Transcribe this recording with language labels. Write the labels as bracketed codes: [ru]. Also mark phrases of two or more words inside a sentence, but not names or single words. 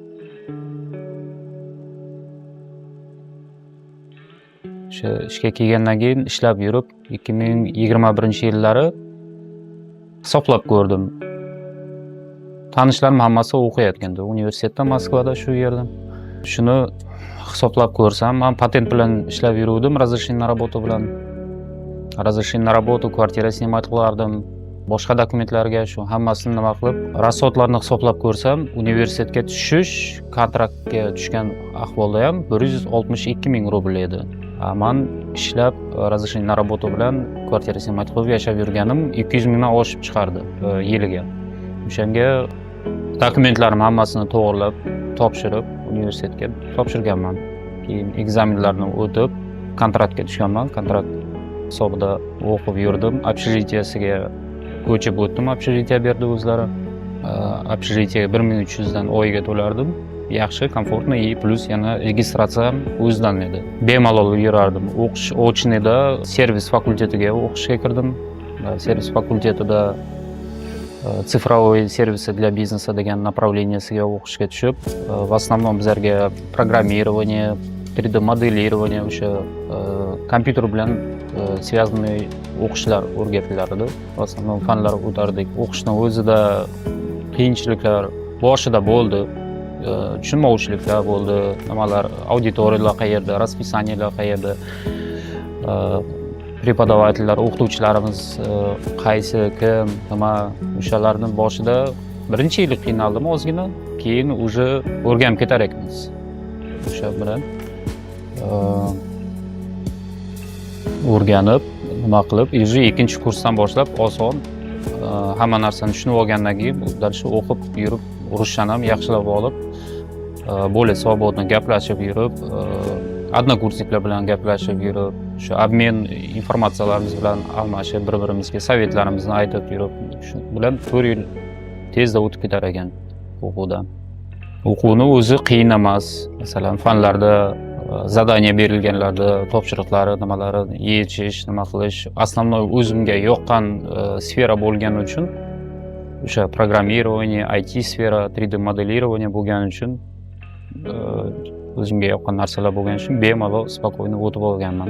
[uz] O'sha ishga kelgandan keyin ishlab yurib, 2021-yillari hisoblab ko'rdim. Tanishlarim hammasi o'qiyotgandi universitetda, Moskvada, shu yerda. Shuni hisoblab ko'rsam, men patent bilan ishlab yuruvdim, [ru] разрешение на работу bilan. Разрешение на работу, [uz] kvartira snimat qilardim. Boshqa dokumentlarga shu hammasini nima qilib, rasxodlarni hisoblab ko'rsam, universitetga tushish, kontraktga tushgan ahvolda ham 162 ming rubl edi. Men ishlab [ru] разрешение на работу [uz] bilan kvartira snimat qilib yashab yurganim 200 mingdan oshib chiqardi yiliga. O'shanga dokumentlarim hammasini to'g'rilab, topshirib, universitetga topshirganman. Keyin ekzamenlarni o'tib, kontraktga tushganman. Kontrakt hisobida o'qib yurdim. Общежитиesiga ko'chib o'tdim. Общежитие berdi o'zlari. Общежитиеga 1300 dan oyiga to'lardim. Yaxshi, komfortno и plus yana registratsiya ham o'zidan edi. Bemalol yurardim. O'qish очныйda servis fakultetiga o'qishga kirdim. Servis fakultetida [ru] цифровой сервисы для бизнеса [uz] degan направленияsiga o'qishga tushib, [ru] в основном [uz] bizlarga programmирование, 3D modelирование, o'sha kompyuter bilan связанный o'qishlar o'rgatilardi. [ru] В основном [uz] fanlar o'tardik. O'qishning o'zida qiyinchiliklar boshida bo'ldi. Tushunmovchiliklar bo'ldi. Nimalar, auditoriyalar qayerda, расписаниеlar qayerda, prepodavatellar, o'qituvchilarimiz qaysi, kim, nima, o'shalarni boshida birinchi yil qiynaldim ozgina, keyin уже o'rganib ketar ekanmiz. O'sha bilan o'rganib, nima qilib, уже ikkinchi kursdan boshlab oson hamma narsani tushunib olgandan keyin dальше o'qib yurib, ruschani ham yaxshilab olib, [ru] более свободно [uz] gaplashib yurib, однокурсникlar bilan gaplashib yurib, shu obmen informatsiyalarimiz bilan almashib, bir-birimizga sovetlarimizni aytib yurib, shu bilan 4 yil tezda o'tib ketar ekan o'quvdan. O'quvni o'zi qiyin emas. Masalan, fanlarda zadaniya berilganlarda topshiriqlari, nimalari yechish, nima qilish, основной o'zimga yoqqan sfera bo'lgani uchun, o'sha programmирование, IT sfera, 3D modelирование bo'lgani uchun, o'zimga yoqqan narsalar bo'lgani uchun bemalol, spokойно o'tib olganman.